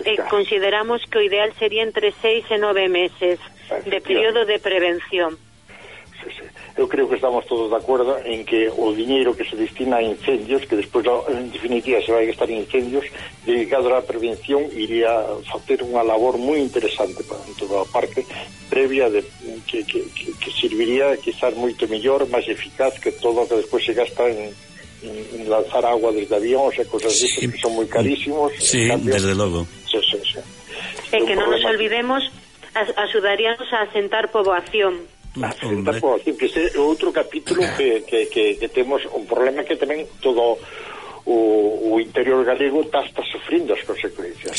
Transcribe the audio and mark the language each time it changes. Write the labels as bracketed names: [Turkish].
[Galician] Consideramos que o ideal sería entre 6 e 9 meses de período de prevención. Sí. Eu creo que estamos todos de acordo en que o dinheiro que se destina a incendios, que despois en definitiva se vai gastar en incendios, dedicado á prevención, iría a facer unha labor moi interesante para todo o parque, previa de que serviría quizás moito mellor, máis eficaz que todo o que despois se gasta en lanzar agua desde avión, [Spanish] o sea, cosas de esas que son muy carísimos. [Galician] Sí, desde luego. Sí. [Spanish] Que no nos olvidemos, ayudaríamos a asentar población. Asentar población, que es otro capítulo que tenemos, un problema que también [Galician] todo o interior galego está sufrindo as consecuencias.